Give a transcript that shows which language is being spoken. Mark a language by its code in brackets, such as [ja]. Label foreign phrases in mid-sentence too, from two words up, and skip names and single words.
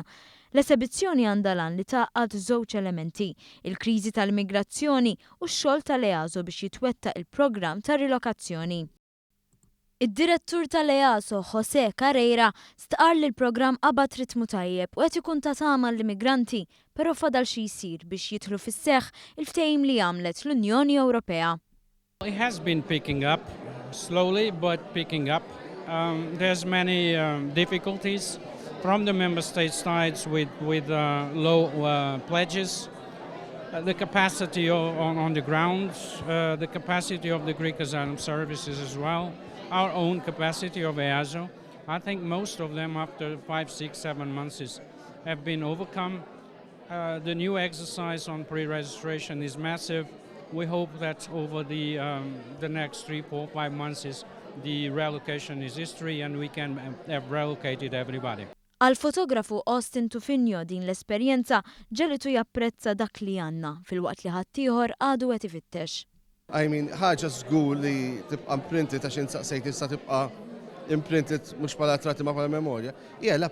[mt] L-esebizzjoni għandha lan li tgħaqqad żewġ elementi, il-kriżi tal-immigrazzjoni u x-xogħol tal-EASO biex jitwettaq il-programm ta' rilokazzjoni. Id-direttur tal-EASO José Carreira stqar li l-programm qabad ritmu tajjeb u qed ikun ta' tama l-immigranti, però fadal xi jsir biex jidħlu fis-seħħ il-ftehim li għamlet l-Unjoni Ewropea. [en] It has been picking up, slowly but picking up. There's many difficulties from the member state sides with low pledges, the capacity on the ground, the capacity of the Greek Asylum Services as well, our own capacity of EASO. I think most of them after 5, 6, 7 months have been overcome. The new exercise on pre-registration is massive. We hope that over the next 3, 4, 5 months the relocation is history and we can have relocated everybody. [mt] Għal-fotografu Austin Tufinjo din l-esperjenza ġelitu japprezza dak li għandna fil-waqt li ħaddieħor għadu qed ifittex. Ħaġa żgur li tibqa' imprinted għax insaqsejt issa tibqa' imprinted mhux bħala tratti ma bħala memorja.